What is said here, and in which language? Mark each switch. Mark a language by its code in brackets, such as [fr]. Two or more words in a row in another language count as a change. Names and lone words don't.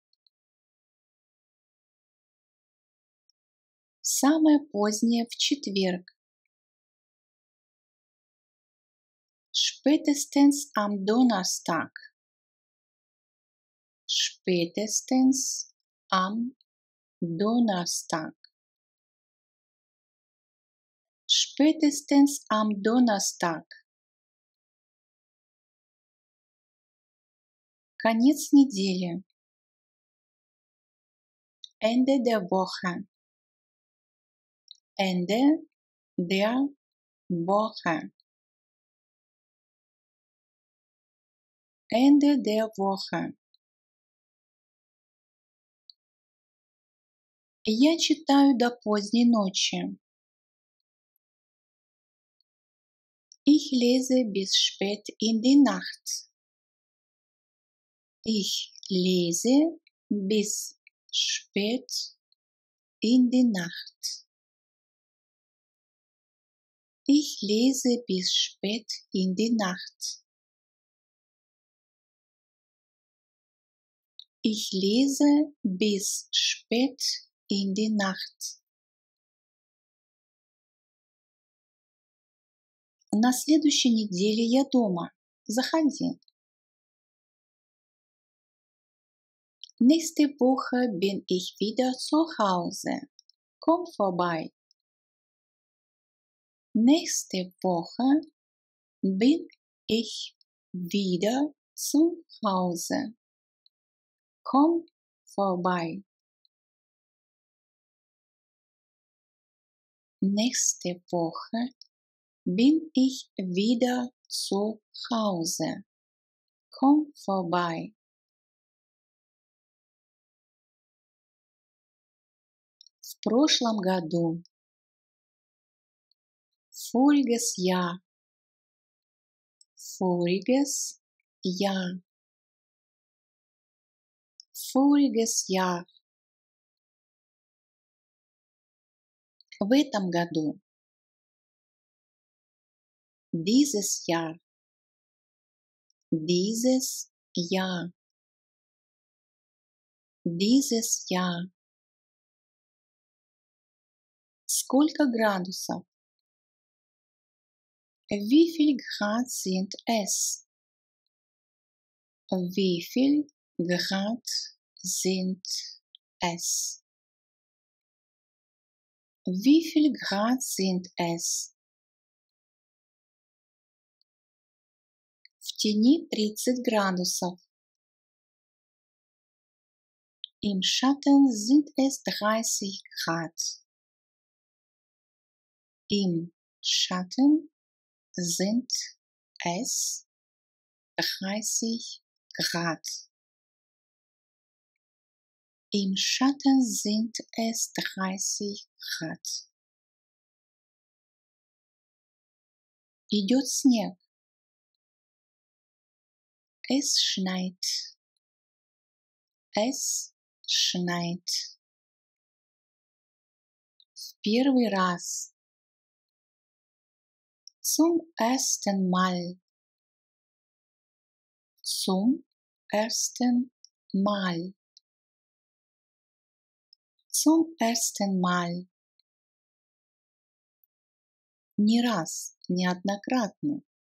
[ru] Самое позднее в четверг. [de] Spätestens am Donnerstag. Spätestens am Donnerstag. Spätestens am Donnerstag. [ru] Конец недели. [de] Ende der Woche. Ende der Woche. Ende der Woche. [ru] Я читаю до поздней ночи. [de] Ich lese bis spät in die Nacht. Ich lese bis spät in die Nacht. Ich lese bis spät in die Nacht. Ich lese bis spät in die Nacht. [ru] На следующей неделе я дома. Заходи. [de] Nächste Woche bin ich wieder zu Hause. Komm vorbei. Nächste Woche bin ich wieder zu Hause. Komm vorbei. Nächste Woche bin ich wieder zu Hause. Komm vorbei. [ru] В прошлом году. [de] Voriges Jahr. Voriges Jahr. Voriges Jahr. [ru] В этом году. [de] Dieses Jahr. Dieses Jahr. Dieses Jahr. [ru] Сколько градусов? [de] Wie viel Grad sind es? Wie viel Grad sind es? Wie viel Grad sind es? [ru] В тени 30 градусов. [de] Im Schatten sind es 30 Grad. Im Schatten sind es 30 Grad. Im Schatten sind es 30 Grad. [ru] Идет снег. [de] Es schneit. Es schneit. [ru] В первый раз. [de] Zum ersten Mal. Zum ersten Mal. Zum ersten Mal. [ru] Не раз, неоднократно.